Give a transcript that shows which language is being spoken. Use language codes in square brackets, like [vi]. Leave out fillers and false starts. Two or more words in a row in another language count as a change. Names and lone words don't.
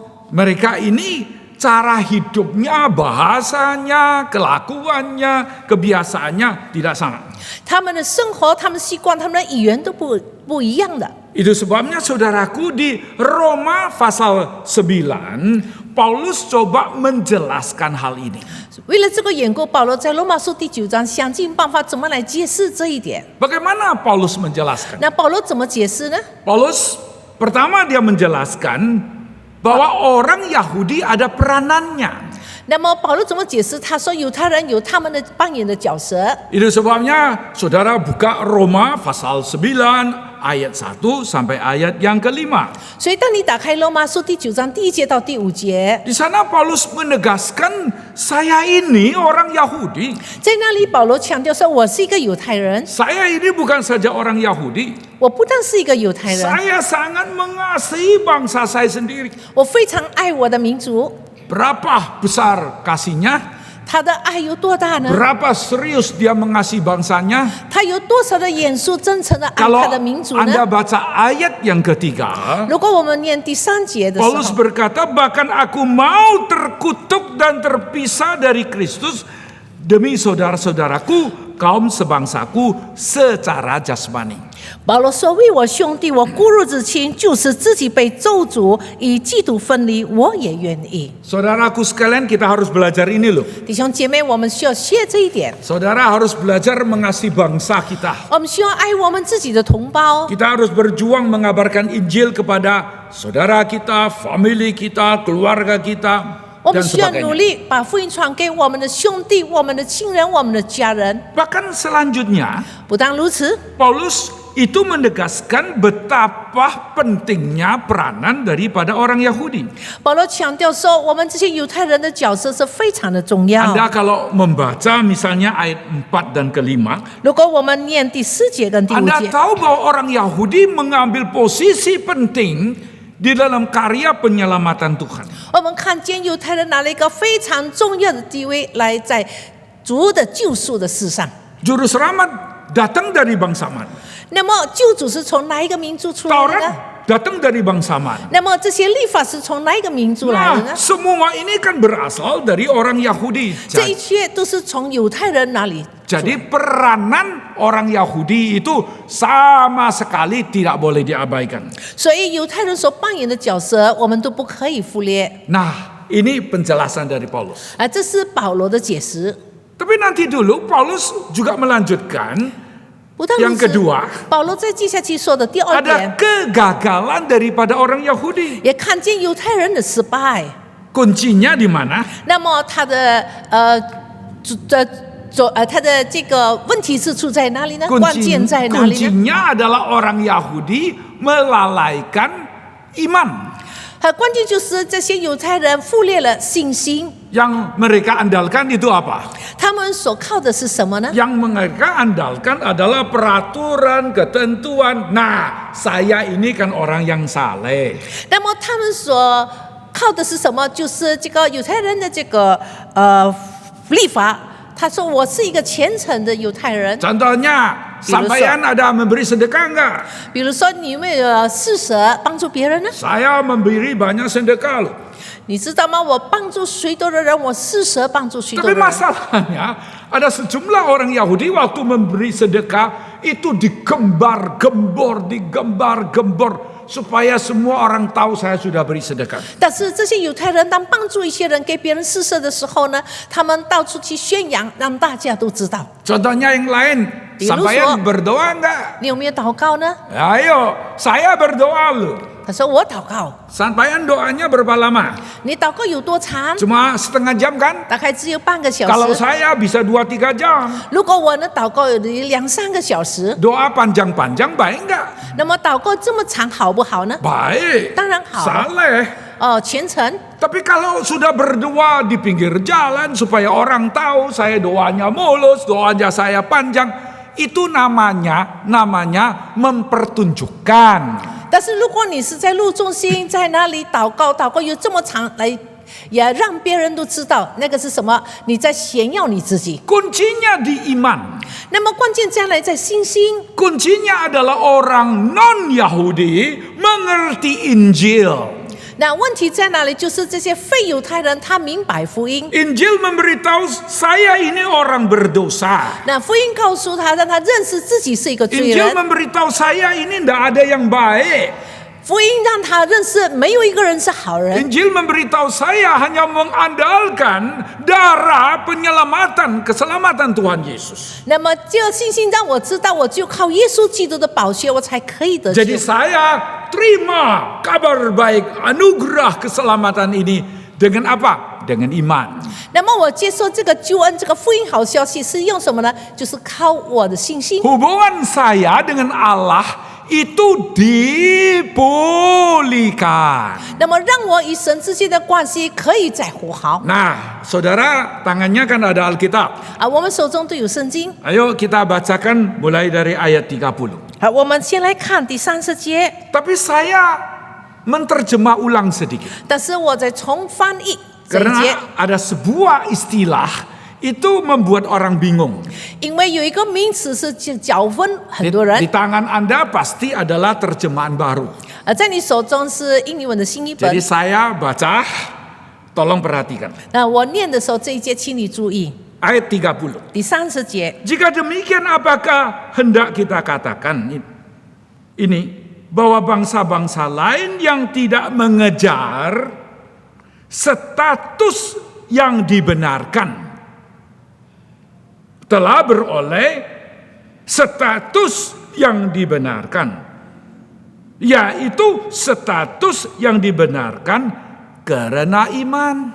[id] Mereka ini cara hidupnya, bahasanya, kelakuannya, kebiasaannya tidak sama. [zh] 他们的生活、他们的习惯、他们的语言都不一样的。 [id] Itu sebabnya saudaraku di Roma pasal 9 Paulus coba menjelaskan hal ini. [zh] 为了这个缘故，保罗在罗马书第9章想尽办法怎么来解释这一点。 [id] Bagaimana Paulus menjelaskan? [zh] 那保罗怎么解释呢？ [id] Paulus pertama dia menjelaskan bahwa orang Yahudi ada peranannya. [zh] 那么保罗怎么解释？他说犹太人有他们的扮演的角色。 [id] Itu sebabnya saudara buka Roma pasal 9 ayat 1 sampai ayat yang ke-5. [zh] 所以当你打开罗马书第9章第1节到第5节， [id] Di sana Paulus menegaskan saya ini orang Yahudi. [zh] 在那里保罗强调说：“我是一个犹太人， [id] Saya ini bukan saja orang Yahudi. [zh] 我不但是一个犹太人， [id] Saya sangat mengasihi bangsa saya sendiri. [zh] 我非常爱我的民族。 [id] Berapa besar kasihnya? [zh] 他的爱有多大呢？ [id] Berapa serius dia mengasihi bangsanya? [zh] 他有多少的严肃真诚的爱 [id] Kalau [zh] 他的民族呢？ [id] Anda baca ayat yang ketiga, [zh] 如果我们念第3节的时 [id] Paulus [zh] 候， [id] berkata, bahkan aku mau terkutuk dan terpisah dari Kristus demi saudara-saudaraku, kaum sebangsaku secara jasmani. [zh] 保罗说：“为我兄弟，我孤入之亲，就是自己被咒诅，与基督分离，我也愿意。 [id] Saudaraku sekalian, kita harus belajar ini loh. ” [zh] 弟兄姐妹，我们需要学这一点， [id] Saudara harus belajar mengasihi bangsa kita. [zh] 我们需要爱我们自己的同胞。 [id] Kita harus berjuang mengabarkan Injil kepada saudara kita, family kita, keluarga kita, [zh] 我们 [id] dan [zh] 需要努 [id] sebagainya. [zh] 力把福音传给我们的兄弟、我们的亲人、我们的家人。 [id] Bahkan selanjutnya, [zh] 不但如此， [id] Paulus itu menegaskan betapa pentingnya peranan daripada orang Yahudi. [zh] 保罗强调说，我们这些犹太人的角色是非常的重要。 [id] Anda kalau membaca misalnya ayat 4 dan ke-5, [zh] 如果我们念第4节跟第5 [id] Anda [zh] 节， [id] tahu bahwa orang Yahudi mengambil posisi penting di dalam karya penyelamatan Tuhan. [zh] 我们看见犹太人拿了一个非常重要的地位来在主的救赎的事上。 [id] Juru selamat datang dari bangsa mana? [zh] 那么救主是从哪一个民族出来的呢？ [id] Taurat datang dari bangsa mana? [zh] 那么这些律法是从哪一个民族来的 [id] Nah, [zh] 呢？ [id] semua ini kan berasal dari orang Yahudi. [zh] 这一切都是从犹太人那里 [id] Jadi peranan orang Yahudi itu sama sekali tidak boleh diabaikan. [zh] 所以犹太人所扮演的角色，我们都不可以忽略。 [id] Nah, ini penjelasan dari Paulus. [zh] 这是保罗的解释。 [id] Tapi nanti dulu Paulus juga melanjutkan [zh] 不但 [id] yang [zh] 如此， [id] kedua, [zh] 保罗在接下去说的第二 [id] ada [zh] 点， [id] kegagalan daripada orang Yahudi. [zh] 也看见犹太人的失败。 [id] Kuncinya di mana? [zh] 那么他的他的这个问题是出在哪里呢？关键在哪里呢？ [id] Kuncinya adalah orang Yahudi melalaikan iman. [zh] 关键就是这些犹太人忽略了信心。 [id] Yang mereka andalkan itu apa? [zh] 他们所靠的是什么呢？ [id] Yang mereka andalkan adalah peraturan, ketentuan. Nah, saya ini kan orang yang saleh. [zh] 那么他们所靠的是什么？就是这个犹太人的这个律法。他说我是一个虔诚的犹太人。 [id] Contohnya, sampean ada memberi sedekah enggak? [zh] 比如说你有没有施舍帮助别人呢？ [id] Saya memberi banyak sedekah loh. [zh] 你知道吗？我帮助许多的人，我施舍帮助许多 [id] Tapi [zh] 的人。 [id] masalahnya ada sejumlah orang Yahudi waktu memberi sedekah itu digembar-gembor supaya semua orang tahu saya sudah beri sedekah. [zh] 但是这些犹太人当帮助一些人给别人施舍的时候呢，他们到处去宣扬，让大家都知道。 [id] Contohnya yang lain, sampean berdoa enggak? [zh] 你有没有祷告呢？ [id] Ayo, saya berdoa loh. [zh] 他说我祷告。 [id] Sampean doanya berapa lama? [zh] 你祷告有多长？ [id] Cuma setengah jam kan? [zh] 大概只有半个小 [id] Kalau [zh] 时。 [id] saya bisa 2-3 jam. [zh] 如果我能祷告有2-3个小时， [id] Doa panjang-panjang baik enggak? [zh] 那么祷告这么长好不好呢？ [id] Baik. [zh] 当然好。 [id] Saleh. [zh] 虔诚。 [id] Tapi kalau sudah berdoa di pinggir jalan supaya orang tahu saya doanya mulus, doanya saya panjang, itu namanya mempertunjukkan. [zh] 但是如果你是在路中心，在那里祷告有这么长来，也让别人都知道那个是什么，你在炫耀你自己。 [id] Kuncinya di iman. [zh] 那么关键将来在信心。 [id] Kuncinya adalah orang non-Yahudi mengerti Injil. [zh] 那问题在哪里？就是这些非犹太人他明白福音。 [id] Injil memberitahu saya ini orang berdosa. [zh] 那福音告诉他，让他认识自己是一个罪 [id] Injil [zh] 人。 [id] memberitahu saya ini tidak ada yang baik. [zh] 福音让他认识没有一个人是好人。 [id] Injil memberitahu saya hanya mengandalkan darah penyelamatan, keselamatan Tuhan Yesus. [zh] 那么这个信心让我知道，我就靠耶稣基督的宝血，我才可以得救。 [id] Jadi saya terima kabar baik, anugerah keselamatan ini dengan apa? Dengan iman. [zh] 那么我接受这个救恩，这个福音好消息是用什么呢？就是靠我的信心。 [id] Hubungan saya dengan Allah itu dipulihkan. [zh] 那么让我与神之间的关系可以再和好。 [id] Nah, saudara, tangannya kan ada Alkitab. [zh] 我们手中都有圣经。 [id] Ayo kita bacakan mulai dari ayat 30. [zh] 我们先来看第30节。 [id] Tapi saya menterjemah ulang sedikit. [zh] 但是我再重翻译这一节， [id] Karena ada sebuah istilah itu membuat orang bingung. [zh] 因为有一个名词是搅混很 [id] Di [zh] 多人。 [id] tangan Anda pasti adalah terjemahan baru. [zh] 在你手中是英文的新译本 [id] Jadi。saya baca, tolong perhatikan. [zh] 那我念的时候，这一节请你注意， [id] Ayat 30. [zh] 第30节。 [id] Jika demikian apakah hendak kita katakan ini bahwa bangsa-bangsa lain yang tidak mengejar status yang dibenarkan telah beroleh status yang dibenarkan, yaitu status yang dibenarkan karena iman.